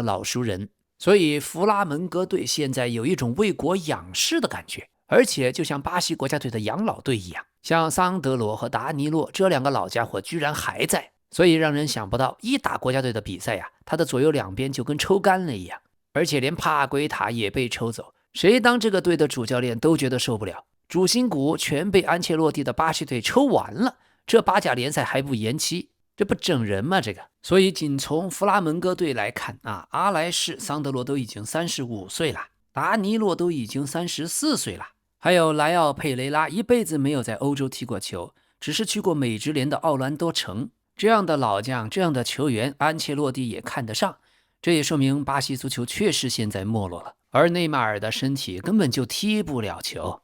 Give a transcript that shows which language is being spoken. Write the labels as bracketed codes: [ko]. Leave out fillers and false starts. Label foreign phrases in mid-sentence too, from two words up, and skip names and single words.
[zh] 老熟人，所以弗拉門戈隊現在有一種為國仰視的感覺，而且就像巴西國家队的養老队一樣，像桑德罗和达尼洛這2個老家伙居然還在，所以讓人想不到一打國家队的比賽他的左右兩邊就跟抽乾了一樣，而且連帕圭塔也被抽走，誰當這個隊的主教練都覺得受不了，主心骨全被安切洛蒂的巴西隊抽完了，這巴甲聯賽還不延期，這不整人嗎？這個，所以僅從弗拉門戈隊來看阿萊士、桑德羅都已經35歲了，達尼洛都已經34歲了，還有萊奧佩雷拉一輩子沒有在歐洲踢過球，只是去過美職聯的奧蘭多城，這樣的老將，這樣的球員，安切洛蒂也看得上，這也說明巴西足球確實現在沒落了，而內馬爾的身體根本就踢不了球。